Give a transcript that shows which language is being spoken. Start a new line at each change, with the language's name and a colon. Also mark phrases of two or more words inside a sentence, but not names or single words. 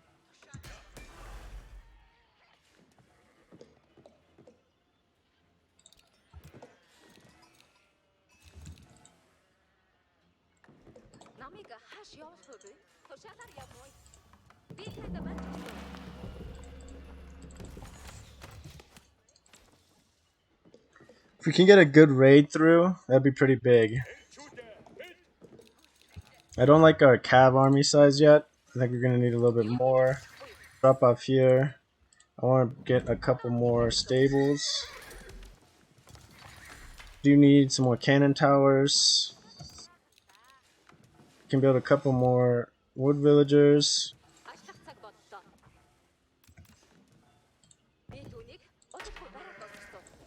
Mongolian: Намайг хааш явуулах вэ? Тушаалаар явмуу. Би танд барьж өгсөн.
English: If we can get a good raid through, that'd be pretty big. I don't like our cav army size yet. I think we're gonna need a little bit more. Drop off here. I want to get a couple more stables. Do need some more cannon towers. Can build a couple more wood villagers.
Mongolian: Ажиллах цаг боллоо. Би түүнийг удалгүй бариад дуусгасан.